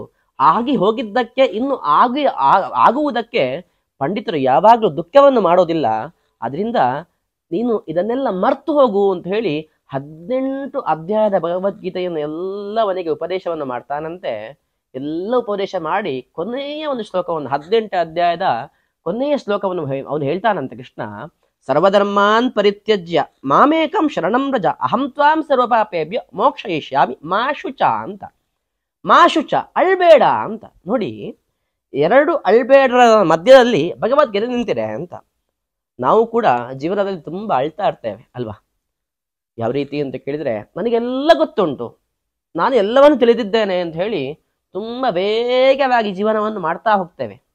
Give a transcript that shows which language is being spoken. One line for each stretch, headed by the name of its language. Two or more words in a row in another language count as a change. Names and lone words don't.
Kannada: ಆಗಿ ಹೋಗಿದ್ದಕ್ಕೆ ಇನ್ನು ಆಗುವುದಕ್ಕೆ ಪಂಡಿತರು ಯಾವಾಗಲೂ ದುಃಖವನ್ನು ಮಾಡೋದಿಲ್ಲ. ಅದರಿಂದ ನೀನು ಇದನ್ನೆಲ್ಲ ಮರ್ತು ಹೋಗು ಅಂತ ಹೇಳಿ 18 ಅಧ್ಯಾಯದ ಭಗವದ್ಗೀತೆಯನ್ನು ಎಲ್ಲವನಿಗೆ ಉಪದೇಶವನ್ನು ಮಾಡ್ತಾನಂತೆ. ಎಲ್ಲ ಉಪದೇಶ ಮಾಡಿ ಕೊನೆಯ ಒಂದು ಶ್ಲೋಕವನ್ನು 18 ಅಧ್ಯಾಯದ ಕೊನೆಯ ಶ್ಲೋಕವನ್ನು ಅವನು ಹೇಳ್ತಾನಂತೆ ಕೃಷ್ಣ.
Sanskrit: ಸರ್ವಧರ್ಮಾನ್ ಪರಿತ್ಯಜ್ಯ ಮಾಮೇಕಂ ಶರಣಂ ವ್ರಜ ಅಹಂ ತ್ವಾಂ ಸರ್ವಪಾಪೇಭ್ಯ ಮೋಕ್ಷಯಿಷ್ಯಾಮಿ ಮಾ ಶುಚ ಅಂತ. ಮಾ ಶುಚ
Kannada: ಅಳ್ಬೇಡ ಅಂತ. ನೋಡಿ, 2 ಅಳ್ಬೇಡರ ಮಧ್ಯದಲ್ಲಿ ಭಗವದ್ಗೀತೆ ನಿಂತಿದೆ ಅಂತ. ನಾವು ಕೂಡ ಜೀವನದಲ್ಲಿ ತುಂಬಾ ಅಳ್ತಾ ಇರ್ತೇವೆ ಅಲ್ವಾ? ಯಾವ ರೀತಿ ಅಂತ ಕೇಳಿದ್ರೆ, ನನಗೆಲ್ಲ ಗೊತ್ತುಂಟು, ನಾನು ಎಲ್ಲವನ್ನು ತಿಳಿದಿದ್ದೇನೆ ಅಂತ ಹೇಳಿ ತುಂಬಾ ವೇಗವಾಗಿ ಜೀವನವನ್ನು ಮಾಡ್ತಾ ಹೋಗ್ತೇವೆ.